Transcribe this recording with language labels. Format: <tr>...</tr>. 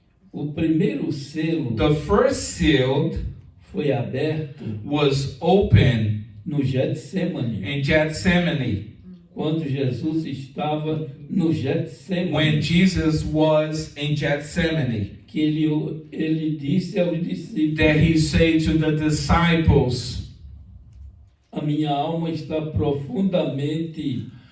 <pt>O primeiro selo</pt> <en>The first seal</en> <pt>foi aberto</pt> <en>was open</en> <pt>no Getsemane,</pt> <en>in Gethsemane</en> <pt>quando Jesus estava no</pt> <en>when</en> <pt>Getsemane,</pt> <en>Jesus was in Gethsemane.</en> <pt>que ele disse aos discípulos:</pt> <en>That he said to the disciples,</en> <pt>a minha alma está profundamente</pt>